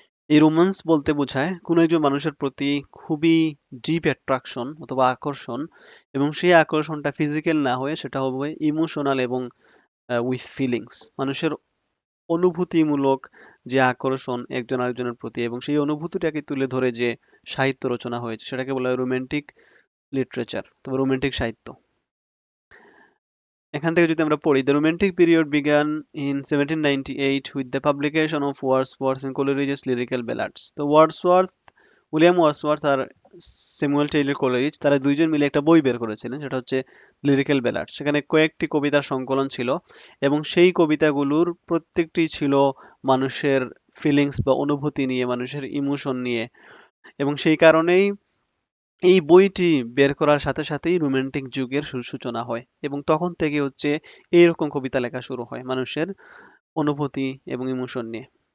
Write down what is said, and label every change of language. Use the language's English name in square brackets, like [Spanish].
[Bangla] এই রোমান্স বলতে বোঝায় কোনো একজন মানুষের প্রতি খুবই ডিপ অ্যাট্রাকশন অথবা আকর্ষণ, এবং সেই আকর্ষণটা ফিজিক্যাল না হয়ে সেটা হবে ইমোশনাল এবং উইথ ফিলিংস। মানুষের অনুভূতিমূলক যে আকর্ষণ একজন আরেকজনের প্রতি, এবং সেই অনুভূতিটাকে তুলে ধরে যে সাহিত্য রচনা হয়েছে সেটাকে বলা হয় রোমান্টিক লিটারেচার, তবে রোমান্টিক সাহিত্য। এখান থেকে যদি আমরা পড়ি, [English] the romantic period began in 1798 with the publication of Wordsworth and Coleridge's lyrical ballads. [Bangla] তো উইলিয়াম ওয়ার্ডসওয়ার্থ আর স্যামুয়েল টেইলর কোলেরিজ তারা দুইজন মিলে একটা বই বের করেছিলেন, সেটা হচ্ছে লিরিক্যাল ব্যালাড। সেখানে কয়েকটি কবিতার সংকলন ছিল এবং সেই কবিতাগুলোর প্রত্যেকটি ছিল মানুষের ফিলিংস বা অনুভূতি নিয়ে, মানুষের ইমোশন নিয়ে, এবং সেই কারণেই এই বইটি বের করার সাথে সাথেই রোমান্টিক যুগের সূচনা হয়, এবং তখন থেকে হচ্ছে এইরকম কবিতা লেখা শুরু হয় মানুষের অনুভূতি এবং ইমোশন নিয়ে।